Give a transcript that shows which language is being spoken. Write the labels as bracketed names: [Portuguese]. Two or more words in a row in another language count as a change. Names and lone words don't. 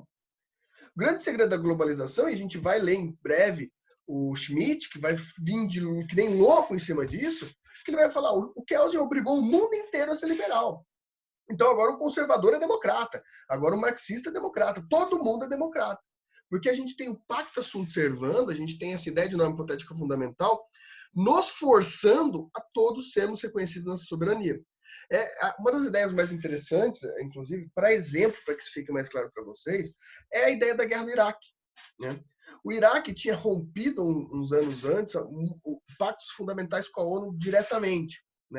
[Portuguese] O grande segredo da globalização, e a gente vai ler em breve o Schmitt, que vai vir que nem louco em cima disso, que ele vai falar, o Kelsen obrigou o mundo inteiro a ser liberal. Então agora o conservador é democrata, agora o marxista é democrata, todo mundo é democrata. Porque a gente tem o [Latin] pacta sunt servanda, [Portuguese] a gente tem essa ideia de norma hipotética fundamental, nos forçando a todos sermos reconhecidos nessa soberania. Uma das ideias mais interessantes, inclusive, para exemplo, para que isso fique mais claro para vocês, é a ideia da guerra do Iraque. Né? O Iraque tinha rompido uns anos antes pactos fundamentais com a ONU diretamente, né?